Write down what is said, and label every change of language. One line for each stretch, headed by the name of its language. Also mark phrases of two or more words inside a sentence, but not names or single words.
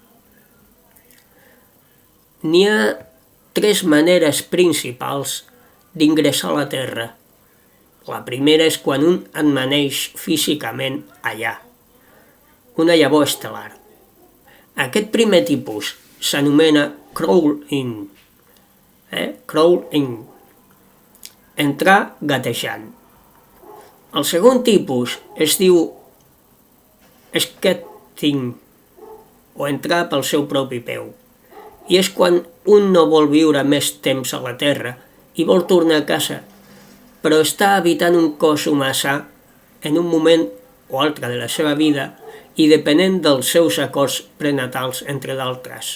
Catalan: N'hi ha 3 maneres principals d'ingressar a la Terra. La primera és quan un amaneix físicament allà, una llavor estel·lar. Aquest primer tipus s'anomena crawl-in. Crawl-in. Entrar gatejant. El segon tipus es diu sketting, o entrar pel seu propi peu. I és quan un no vol viure més temps a la Terra i vol tornar a casa, però està habitant un cos humà sa en un moment o altre de la seva vida i depenent dels seus acords prenatals, entre d'altres.